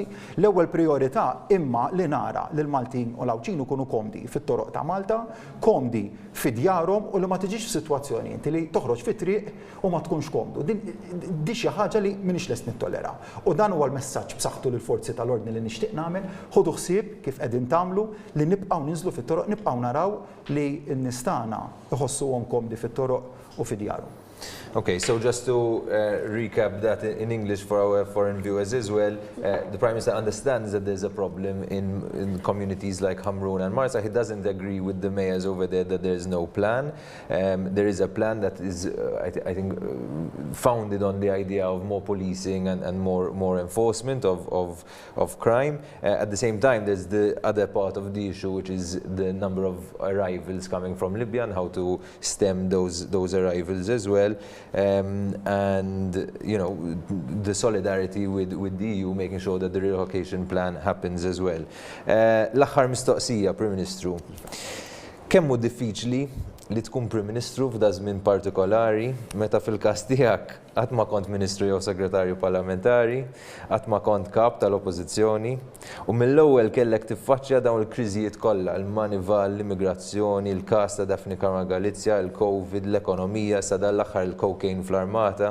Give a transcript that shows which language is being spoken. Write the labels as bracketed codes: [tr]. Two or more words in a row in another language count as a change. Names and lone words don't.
[mt] L-ewwel priorità imma li nara li l-Maltin u l-Lawċin ikunu komdi fit-toroq ta' Malta, komdi fid-djarhom u li ma tiġix f'sitwazzjoni inti li toħroġ fit-triq u ma tkunx komdu. Di xi ħaġa li m'iniex lest nittollera. U dan huwa l-messaġġ b'saħħtu lill forzi tal-ordni li nixtieq nagħmel, ħodu ħsieb kif qegħdin tagħmlu li nibqgħu ninżlu fit-toroq, nibqgħu naraw li n-nistana iħossuhom komdi fit-toroq u fid-djarhom. [en] Okay, so just to recap that in English for our foreign viewers as well, the Prime Minister understands that there's a problem in communities like Hamrun and Marsa. He doesn't agree with the mayors over there that there's no plan. There is a plan that is, I think, founded on the idea of more policing and more enforcement of crime. At the same time, there's the other part of the issue, which is the number of arrivals coming from Libya and how to stem those arrivals as well. And you know, the solidarity with the EU, making sure that the relocation plan happens as well. [mt] L-aħħar mistoqsija, Prim Ministru, kemm hu diffiċli li tkun Prim Ministru f'da żmien partikolari meta fil-każ tiegħek qatt ma kont Ministru jew Segretarju Parlamentari, qatt ma kont kap tal-Oppożizzjoni u mill-ewwel kellek tiffaċċja dawn il-kriżijiet kollha, il-manival, l-immigrazzjoni, il-każ ta' Daphne Caruana Galizia, il-COVID, l-ekonomija, sa dan l-aħħar il-cocaine fl-armata.